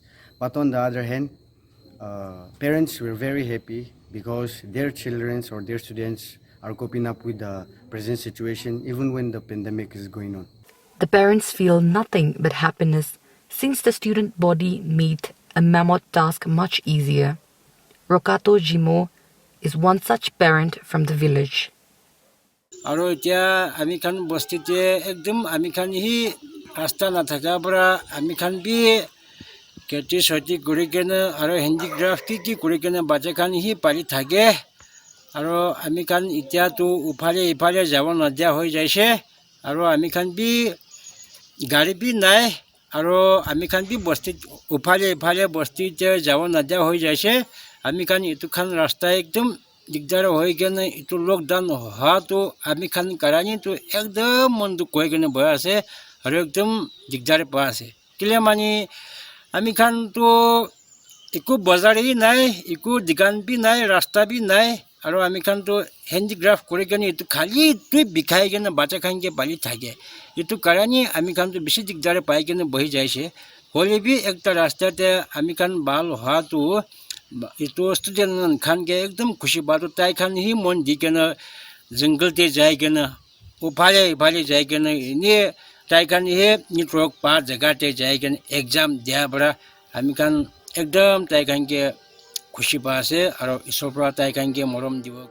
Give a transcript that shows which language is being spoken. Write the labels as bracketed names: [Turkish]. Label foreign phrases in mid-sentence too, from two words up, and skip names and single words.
[English] But on the other hand, parents were very happy because their children or their students are coping up with the present situation even when the pandemic is going on. The parents feel nothing but happiness since the student body made a mammoth task much easier. Rokato Jimo is one such parent from the village. [Naga Pidgin] Aro itia ami kan bostite ekdom ami kan hi rasta na thaka bara ami kan bi keti soti kurikena aro handicraft ki kurikena bacha kan hi pari thage aro ami kan itia tu uphale jawon nadia hoi jaise aro ami kan bi gari bi nai aro ami kan bi bosti uphale bosti je jawon nadia hoi jaise ami kan itu kan rasta ekdom digdar hoi gena itu lockdown ha to ami kan karani to ekdom mondu koi gena boy ase aro ekdom digdar pa ase kile mani ami kan to iku bazar hi nai iku digan bi nai rasta bi nai aro ami kan to handicraft kore gena itu khali tu bikhai gena bacha kan ke bali thage itu karani ami kan to bishi digdar pai gena bohi jaise hole bi ekta rasta te ami kan bal ha to itu student kan ke ekdom khushi batu tai kan hi mon dikena jungle te jai gena uphale jai gena ni tai kan hi network pa jaga te jai gena exam dia bara ami kan ekdom tai kan ke khushi pa ase aro isopra tai kan ke morom dibo.